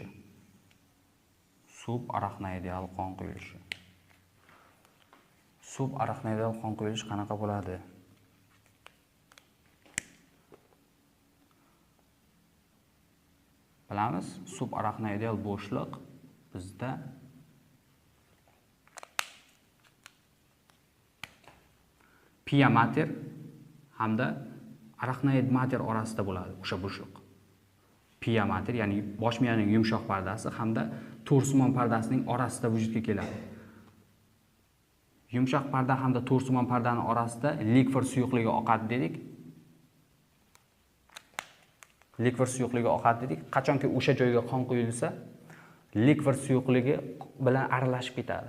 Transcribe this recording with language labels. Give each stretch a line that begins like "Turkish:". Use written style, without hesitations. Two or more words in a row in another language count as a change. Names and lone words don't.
Uzbek: Subarachnoidal qon quyilishi qanaqa bo'ladi? Bilamiz, subarachnoidal bo'shliq bizda
Latin: pia mater
Uzbek: hamda
Latin: arachnoid mater
Uzbek: orasida bo'ladi o'sha bo'shliq.
Latin: Pia mater,
Uzbek: ya'ni bosh miyaning yumshoq pardasi hamda to'rsimon pardasining orasida vujudga keladi. Yumshoq parda hamda to'rsimon pardaning orasida likvor suyuqligi oqadi dedik. Qachonki o'sha joyga qon quyilsa, likvor suyuqligi bilan aralashib ketadi.